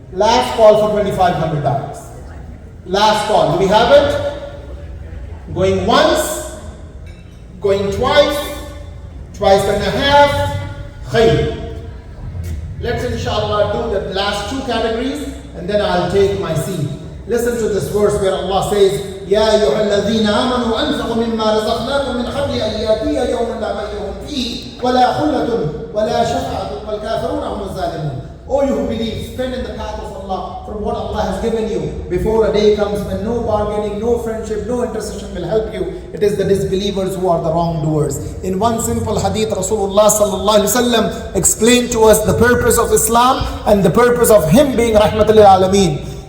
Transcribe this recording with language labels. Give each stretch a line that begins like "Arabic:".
English: Last call for $2,500. Last call. Do we have it? Going once, going twice, twice and a half. Khayr. Let's inshallah do the last 2 categories and then I'll take my seat. Listen to this verse where Allah says,
Arabic: يَا أَيُّهَا الَّذِينَ آمَنُوا أَنْفِقُوا مِمَّا رَزَقْنَاكُمْ مِنْ قَبْلِ أَنْ يَأْتِيَ يَوْمٌ لَا بَيْعٌ فِيهِ ولا خلة ولا شفاعة والكافرون هم الظالمون.
English: O you who believe, spend in the path of Allah from what Allah has given you before a day comes when no bargaining, no friendship, no intercession will help you. It is the disbelievers who are the wrongdoers. In one simple hadith, Rasulullah sallallahu alaihi wasallam explained to us the purpose of Islam and the purpose of him being rahmatul lil alameen.